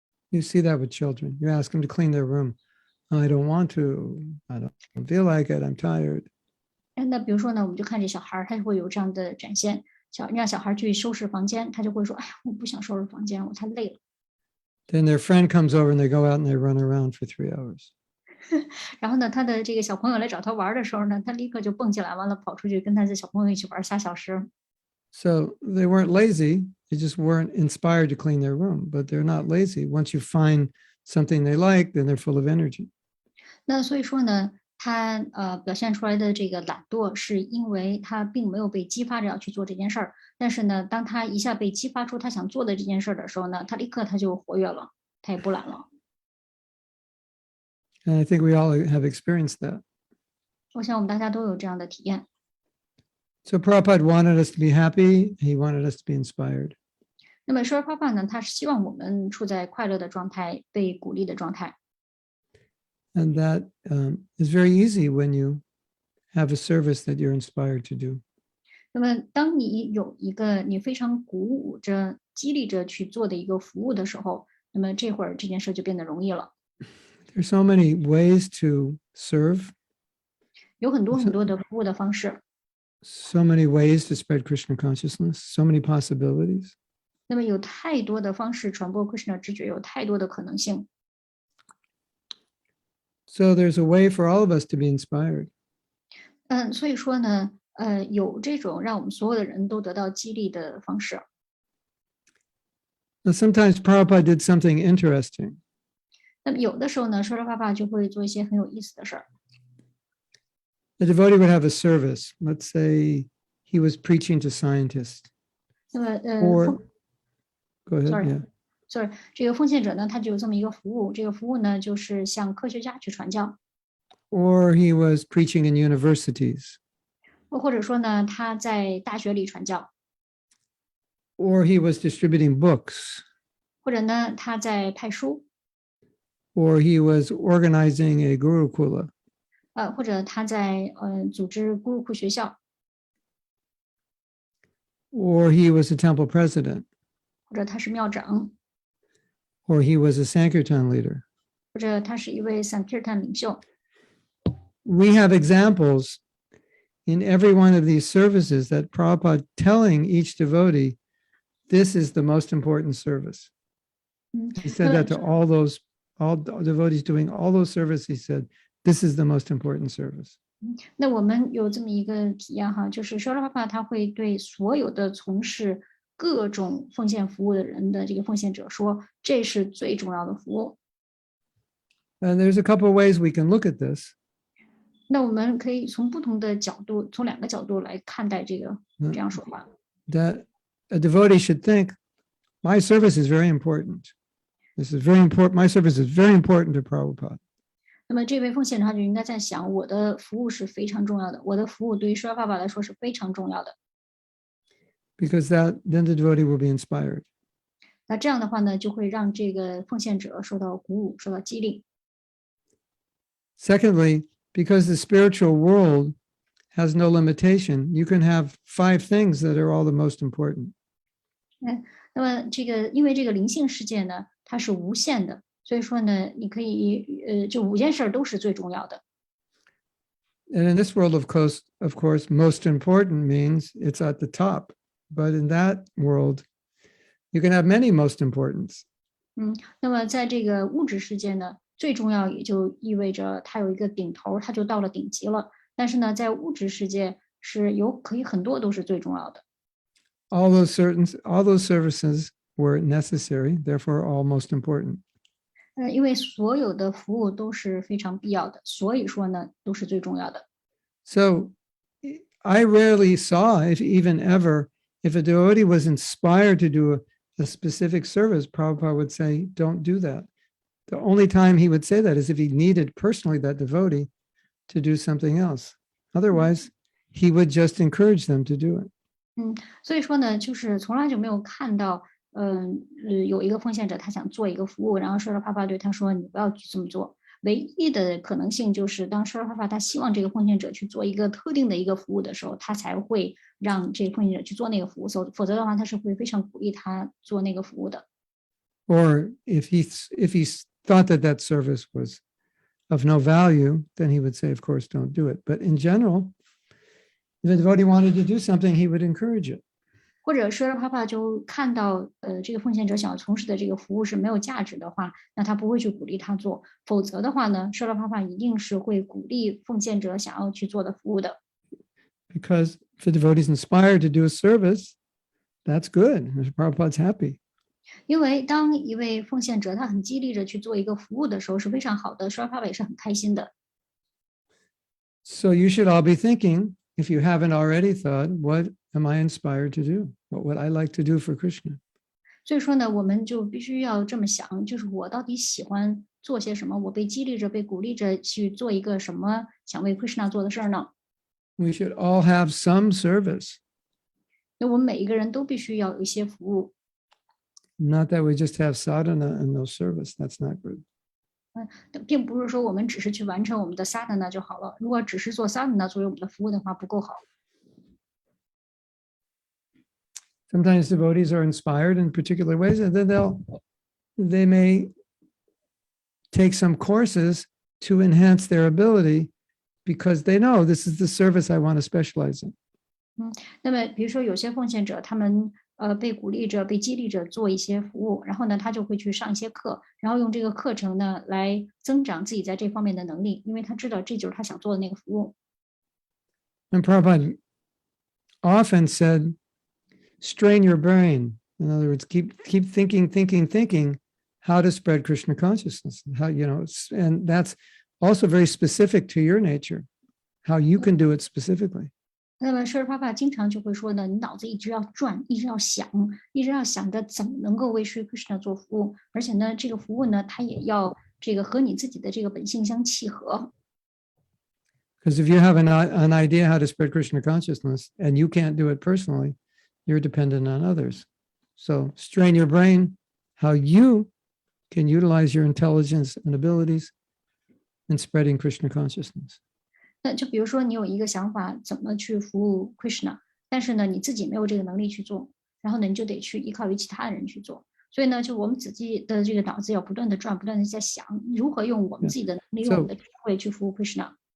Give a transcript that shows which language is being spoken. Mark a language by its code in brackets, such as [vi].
[en] You see that with children. You ask them to clean their room. I don't want to. I don't feel like it. I'm tired. [zh] 那比如说呢，我们就看这小孩，他就会有这样的展现。让小孩去收拾房间，他就会说：“哎呀，我不想收拾房间，我太累了。” [en] Then their friend comes over and they go out and they run around for 3 hours. [zh] 然后呢，他的这个小朋友来找他玩的时候呢，他立刻就蹦起来，完了跑出去跟他的小朋友一起玩3小时。 [en] So they weren't lazy. They just weren't inspired to clean their room. But they're not lazy. Once you find something they like, then they're full of energy. [zh] 那所以说呢，他表现出来的这个懒惰，是因为他并没有被激发着要去做这件事儿。但是呢，当他一下被激发出他想做的这件事儿的时候呢，他立刻就活跃了，他也不懒了。 [en] And I think we all have experienced that. [zh] 我想我们大家都有这样的体验。 [en] So Prabhupada wanted us to be happy. He wanted us to be inspired. [zh] 那么说Prabhupada呢，他是希望我们处在快乐的状态，被鼓励的状态。 [en] And that is very easy when you have a service that you're inspired to do. [zh] 那么当你有一个你非常鼓舞着、激励着去做的一个服务的时候，那么这会儿这件事就变得容易了。 [en] There's so many ways to serve. [zh] 有很多的服务的方式。 [en] So many ways to spread Krishna consciousness. So many possibilities. [zh] 那么有太多的方式传播 Krishna 知觉，有太多的可能性。 [en] So there's a way for all of us to be inspired. [zh] 所以说呢，有这种让我们所有的人都得到激励的方式。 [en] Now, sometimes Prabhupada did something interesting. [zh] 那么有的时候呢，说爸就会做一些很有意思的事儿。 [en] The devotee would have a service. Let's say he was preaching to scientists. [zh] 那么 [en] Or go ahead. sorry Yeah. [zh] sorry，这个奉献者呢，他就有这么一个服务，这个服务呢，就是向科学家去传教， [en] Or he was preaching in universities. [zh] 或者说呢，他在大学里传教， [en] Or he was distributing books. [zh] 或者呢，他在派书， [en] Or he was organizing a gurukula. [zh] 或者他在组织咕噜库学校， [en] Or he was a temple president. [zh] 或者他是庙长， [en] Or he was a Sankirtan leader. [zh] 或者他是一位 Sankirtan 领袖。 [en] We have examples in every one of these services that Prabhupada telling each devotee, this is the most important service. He said that to all devotees doing all those services. He said, this is the most important service. [zh] 那我们有这么一个体验哈，就是说了爸他会对所有的从事各种奉献服务的人的这个奉献者说，这是最重要的服务。 [en] And there's a couple of ways we can look at this. [zh] 那我们可以从不同的角度，从2个角度来看待这个这样说话。 [en] That a devotee should think, my service is very important. This is very important. My service is very important to Prabhupada. [zh] 那么这位奉献者他就应该在想，我的服务是非常重要的，我的服务对于说爸来说是非常重要的。 [en] Because then the devotee will be inspired. [zh] 那这样的话呢，就会让这个奉献者受到鼓舞，受到激励。 [en] Secondly, because the spiritual world has no limitation, you can have 5 things that are all the most important. [zh] 那么因为这个灵性世界呢，它是无限的，所以说呢，你可以就5件事都是最重要的。 [en] And in this world, of course, most important means it's at the top. But in that world, you can have many most importants. [zh] 那么在这个物质世界呢，最重要也就意味着它有一个顶头，它就到了顶级了。但是呢，在物质世界是可以很多都是最重要的。 [en] All those services were necessary, therefore all most important. [zh] 因为所有的服务都是非常必要的，所以说呢，都是最重要的。 [en] So I rarely saw, if even ever, if a devotee was inspired to do a specific service, Prabhupada would say, don't do that. The only time he would say that is if he needed personally that devotee to do something else. Otherwise, he would just encourage them to do it. [zh] 所以说呢，就是从来就没有看到，有一个奉献者他想做一个服务，然后说了爸对他说你不要去这么做。唯一的可能性就是当说了爸他希望这个奉献者去做一个特定的一个服务的时候，他才会让这个奉献者去做那个服务，否则的话他是会非常鼓励他做那个服务的。 [en] Or if he thought that service was of no value, then he would say, of course, don't do it. But in general, if a devotee wanted to do something, he would encourage it. [zh] 或者说了爸就看到这个奉献者想要从事的这个服务是没有价值的话，那他不会去鼓励他做。否则的话呢，说了爸一定是会鼓励奉献者想要去做的服务的。 [en] Because if the devotee is inspired to do a service, that's good. Prabhupada's happy. [zh] 因为当一位奉献者他很激励着去做一个服务的时候是非常好的，说了爸也是很开心的。 [en] So you should all be thinking, if you haven't already thought, what am I inspired to do? What would I like to do for Krishna? [zh] 所以说呢，我们就必须要这么想，就是我到底喜欢做些什么？我被激励着、被鼓励着去做一个什么想为 Krishna 做的事儿呢？ [en] We should all have some service. [zh] 那我们每一个人都必须要有一些服务。 [en] Not that we just have sadhana and no service. That's not good. [zh] 并不是说我们只是去完成我们的 sadhana 就好了。如果只是做 sadhana 作为我们的服务的话，不够好。 [en] Sometimes devotees are inspired in particular ways, and then they may take some courses to enhance their ability because they know this is the service I want to specialize in. [zh] 那么比如说有些奉献者，他们被鼓励着、被激励着做一些服务，然后呢，他就会去上一些课，然后用这个课程呢来增长自己在这方面的能力，因为他知道这就是他想做的那个服务。 [en] And Prabhupada often said, strain your brain. In other words, keep thinking, how to spread Krishna consciousness, how, and that's also very specific to your nature, how you can do it specifically. [zh] 那么舍利帕经常就会说呢，你脑子一直要转，一直要想，一直要想着怎么能够为 Sri Krishna 做服务，而且呢，这个服务呢，它也要这个和你自己的这个本性相契合。 [en] Because if you have an idea how to spread Krishna consciousness and you can't do it personally, you're dependent on others. So strain your brain how you can utilize your intelligence and abilities in spreading Krishna consciousness. [zh] 那就比如说你有一个想法，怎么去服务 Krishna， 但是呢，你自己没有这个能力去做，然后呢，你就得去依靠于其他人去做。所以呢，就我们自己的这个脑子要不断的转，不断的在想如何用我们自己的能力，用我们的智慧去服务 Krishna。